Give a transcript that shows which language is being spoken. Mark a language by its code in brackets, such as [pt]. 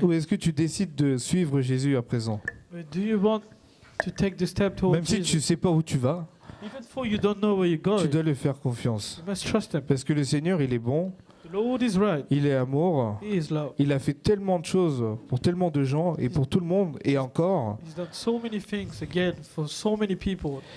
[fr] Ou est-ce que tu décides de suivre Jésus à présent? [en] Or do you want to take the step towards [fr] Même si tu [en] Jesus? [fr] ne sais pas où tu vas, [en] Even though you don't know where you're going, [fr] tu dois lui faire confiance. [en] you must trust him. [fr] Parce que le Seigneur, il est bon, [en] The Lord is right. [fr] il est amour, [en] He is love. [fr] il a fait tellement de choses pour tellement de gens et pour tout le monde et encore. [en] He's done so many things again for so many people.